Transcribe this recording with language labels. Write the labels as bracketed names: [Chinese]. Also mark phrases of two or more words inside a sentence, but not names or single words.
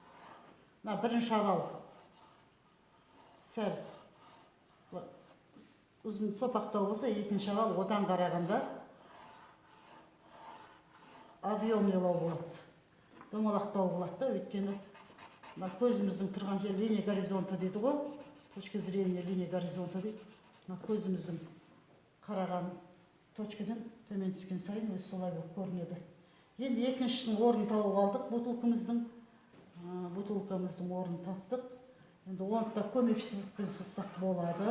[Kazakh] Мына бірінші овал. Сәл ұзын сопақтау болса, екінші авал одан қарағанда объемнелау болады. Домалақтау болады да, өйткені көзіміздің тұрған жер [Russian] линия горизонта [Kazakh] дейді ғой. [Russian] Точка зрения линия горизонта дейді. [Kazakh] Көзіміздің қараған точкадан төмен түскен сайын өзі солай болып көрінеді. Енді екіншісінің орнын тауып алдық, бутылкамыздың орнын таптық. Енді оны да көмексіздікпен сызсақ болады.